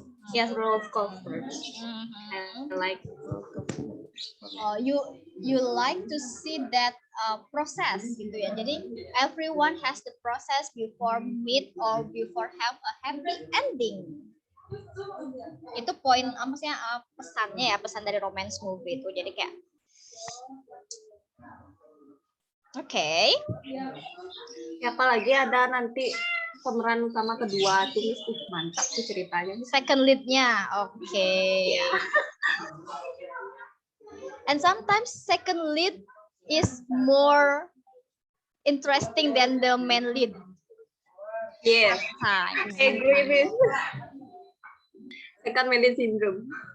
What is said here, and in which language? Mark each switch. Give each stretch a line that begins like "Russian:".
English: Yes, roller coaster. I like roller coaster. Oh, you like to see that process gitu ya. Jadi everyone has the process before meet or before have a happy ending.
Indonesian: Itu poin maksudnya pesannya ya, pesan dari romance movie itu. Jadi kayak okay. Ya, apalagi ada nanti pemeran utama kedua tuh, mantap tuh ceritanya.
English: Second lead-nya, okay. And sometimes second lead is more interesting than the main lead. Yes, I agree with second lead syndrome.